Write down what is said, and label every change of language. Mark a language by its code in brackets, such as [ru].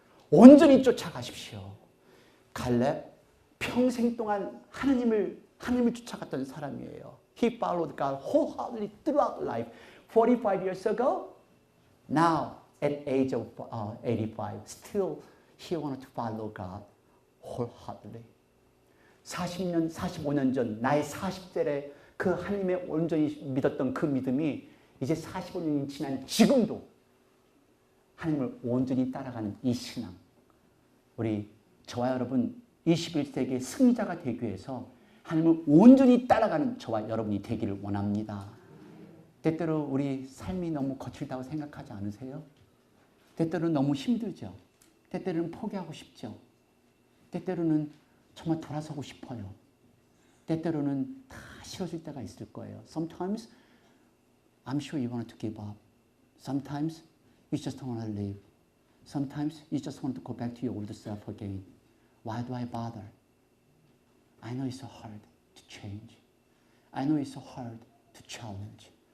[ko] 온전히 쫓아가십시오. 갈렙 평생 동안 하나님을 쫓아갔던 사람이에요. [en] He followed God wholeheartedly throughout life. 45 years ago, now at age of 85, still he wanted to follow God wholeheartedly. [ko] 40년, 45년 전 나의 40대에 그 하나님의 온전히 믿었던 그 믿음이 이제 45년이 지난 지금도 하나님을 온전히 따라가는 이 신앙. 우리 저와 여러분 21세기의 승리자가 되기 위해서 하나님을 온전히 따라가는 저와 여러분이 되기를 원합니다. 때때로 우리 삶이 너무 거칠다고 생각하지 않으세요? 때때로는 너무 힘들죠. 때때로는 포기하고 싶죠. 때때로는 정말 돌아서고 싶어요. 때때로는 다 싫어질 때가 있을 거예요. [en] Sometimes I'm sure you want to give up. Sometimes you just want to live. Sometimes you just want to go back to your old self again. Why do I bother? I know it's so hard to change. I know it's so hard to challenge.